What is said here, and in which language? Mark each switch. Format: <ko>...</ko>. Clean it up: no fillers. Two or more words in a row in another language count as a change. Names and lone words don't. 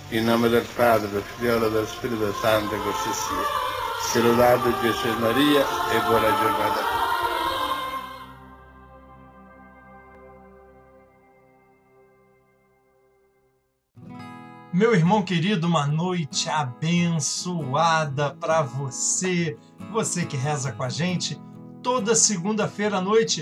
<it>nome del Padre, del Figlio e dello Spirito Santo, così sia. Sia lodato Gesù Maria e buona giornata.</it> <pt>Meu irmão querido, uma noite abençoada para você, você que reza com a gente toda segunda-feira à noite.</pt>